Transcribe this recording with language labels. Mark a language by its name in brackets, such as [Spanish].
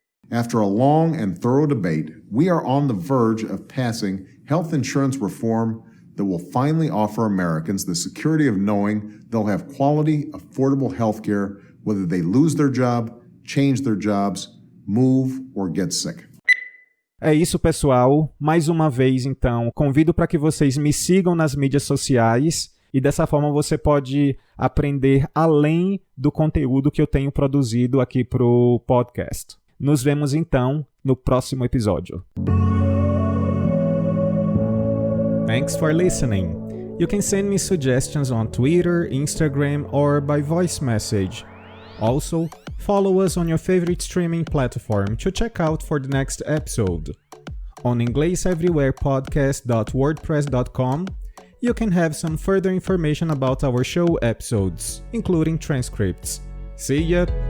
[English] After a long and thorough debate, we are on the verge of passing health insurance reform that will finally offer Americans the security of knowing they'll have quality, affordable health care whether they lose their job, change their jobs, move, or get sick. [Portuguese] É isso, pessoal. Mais uma vez, então, convido para que vocês me sigam nas mídias sociais e dessa forma você pode aprender além do conteúdo que eu tenho produzido aqui para o podcast. Nos vemos, então, no próximo episódio. [English] Thanks for listening. You can send me suggestions on Twitter, Instagram, or by voice message. Also, follow us on your favorite streaming platform to check out for the next episode. On EnglishEverywherePodcast.wordpress.com, you can have some further information about our show episodes, including transcripts. See ya!